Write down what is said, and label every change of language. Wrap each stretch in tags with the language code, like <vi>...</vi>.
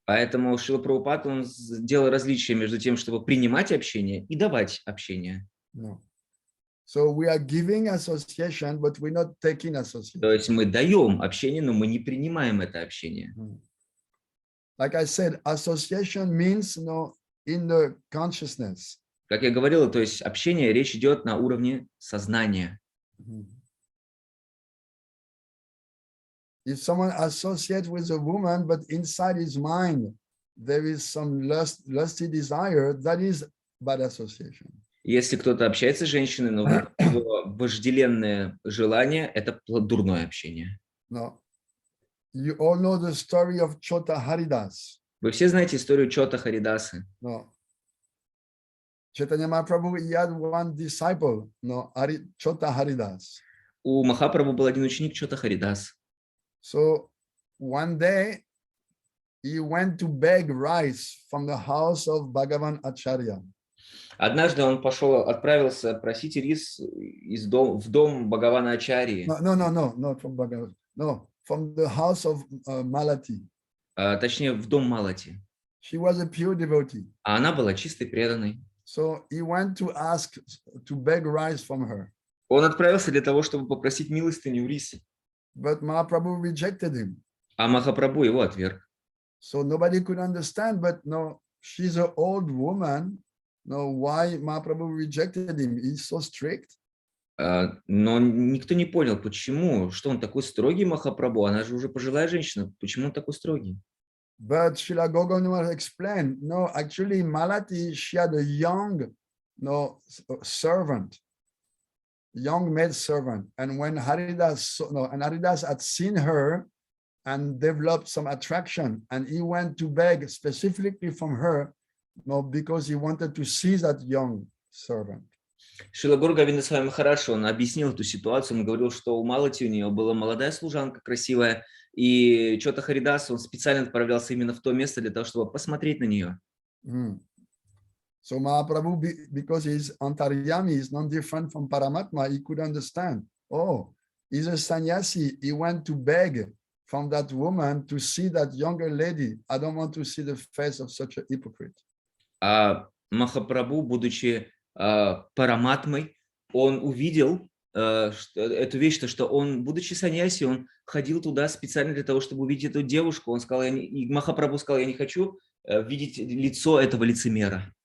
<ru>Поэтому Шрила Прабхупад, он сделал различие между тем, чтобы принимать общение и давать общение.</ru> <en>No. So we are giving association, but we're not taking association.</en> <ru>То есть мы даем общение, но мы не принимаем это общение.</ru> <en>Like I said, association means in the consciousness.</en> <ru>Как я говорил, то есть общение, речь идет на уровне сознания.</ru> <en>If someone associates with a woman, but inside his mind there is some lusty desire, that is bad association.</en> <ru>Если кто-то общается с женщиной, но внутри него вожделенное желание, это дурное общение.</ru> <en>No. You all know the story of Chota Haridas.</en> <ru>Вы все знаете историю Чота Харидасы.</ru> <en>No. Chaitanya Mahaprabhu, he had one disciple, no, Chota Haridas.</en> <ru>У Махапрабху был один ученик Чота Харидас.</ru> <en>So one day he went to beg rice from the house of Bhagavan Acharya.</en> <ru>Однажды он отправился просить рис в дом Бхагавана Ачарьи.</ru> <en>No, not from Bhagavan. No, from the house of Malati.</en> <ru>Точнее, в дом Малати.</ru> <en>She was a pure devotee.</en> <ru>А она была чистой преданной.</ru> <en>So he went to beg rice from her.</en> <ru>Он отправился для того, чтобы попросить милостыню у риса.</ru> <en>But Mahaprabhu rejected him.</en> <ru>А Махапрабху его отверг.</ru> <en>So nobody could understand, but no, she's an old woman. No, why Mahaprabhu rejected him? He's so strict.</en> <ru>Но никто не понял, почему, что он такой строгий, Махапрабху. Она же уже пожилая женщина. Почему он такой строгий?</ru> <en>But Srila Gogandamar explained, no, actually Malati, she had a young, servant, young maid servant. And when Haridas had seen her and developed some attraction, and he went to beg specifically from her, because he wanted to see that young servant.</en> <ru>Шрила Гуру Говинда с вами Махараджа, он объяснил эту ситуацию, он говорил, что у Малати у нее была молодая служанка красивая, и Чота Харидас, он специально отправлялся именно в то место для того, чтобы посмотреть на нее.</ru> <en>So Mahaprabhu, because he's Antaryami, he's not different from Paramatma, he could understand. Oh, he's a sannyasi, he went to beg from that woman to see that younger lady. I don't want to see the face of such a hypocrite.</en> <ru>А Махапрабху, будучи параматмой, он увидел эту вещь, что он, будучи саньяси, он ходил туда специально для того, чтобы увидеть эту девушку. Он сказал, и Махапрабху сказал, я не хочу видеть лицо этого лицемера.</ru>